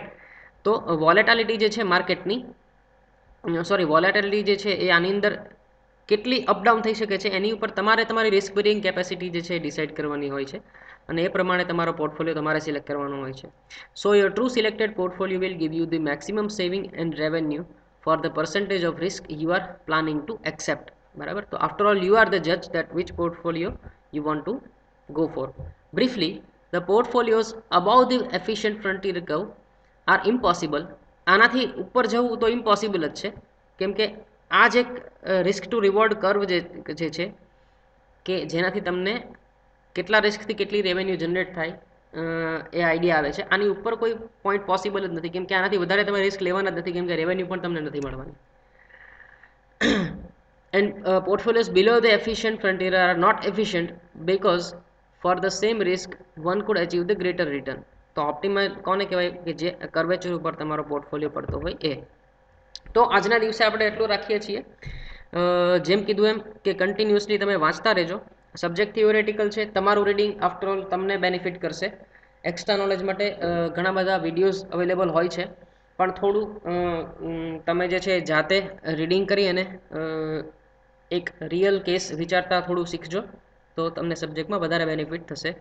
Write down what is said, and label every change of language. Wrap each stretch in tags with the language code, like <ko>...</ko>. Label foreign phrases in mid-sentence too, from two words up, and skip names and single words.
<gu>તો વોલેટાલિટી જે છે માર્કેટની વોલેટિલિટી જે છે એ આની અંદર કેટલી અપડાઉન થઈ શકે છે એની ઉપર તમારે તમારી</gu> <en>risk bearing capacity</en> <gu>જે છે એ ડિસાઇડ કરવાની હોય છે અને એ પ્રમાણે તમારો પોર્ટફોલિયો તમારે સિલેક્ટ કરવાનો હોય છે.</gu> <en>so your true selected portfolio will give you the maximum saving and revenue for the percentage of risk you are planning to accept.</en> <gu>બરાબર, તો</gu> <en>after all you are the judge that which portfolio you want to go for. Briefly, the portfolios above the efficient frontier curve are impossible.</en> <gu>આનાથી ઉપર જવું તો ઇમ્પોસિબલ જ છે, કેમ કે આ જ એક</gu> <en>risk to reward curve</en> <gu>જે છે કે જેનાથી તમને કેટલા રિસ્કથી કેટલી રેવન્યુ જનરેટ થાય એ આઈડિયા આવે છે. આની ઉપર કોઈ પોઈન્ટ પોસિબલ જ નથી, કેમ કે આનાથી વધારે તમે રિસ્ક લેવાના જ નથી, કેમ કે રેવન્યુ પણ તમને નથી મળવાની.</gu> <en>એન્ડ portfolios below the efficient frontier are not efficient because for the same risk one could achieve the greater return.</en> <gu>તો ઓપ્ટિમાઇઝ કોને કહેવાય કે જે કર્વેચર ઉપર તમારો પોર્ટફોલિયો પડતો હોય એ. તો આજના દિવસે આપણે એટલું રાખીએ છીએ. જેમ કીધું એમ કે કન્ટિન્યુઅસલી તમે વાંચતા રહેજો. સબ્જેક્ટ થિયોરેટિકલ છે, તમારું રીડિંગ</gu> <en>after all</en> <gu>તમને બેનિફિટ કરશે.</gu> <en>extra knowledge</en> <gu>માટે ઘણા બધા વિડીયોઝ અવેલેબલ હોય છે, પણ થોડું તમે જે છે જાતે રીડિંગ કરી અને એક</gu> <en>real case</en> <gu>વિચારતા થોડું શીખજો તો તમને સબ્જેક્ટમાં વધારે બેનિફિટ થશે.</gu>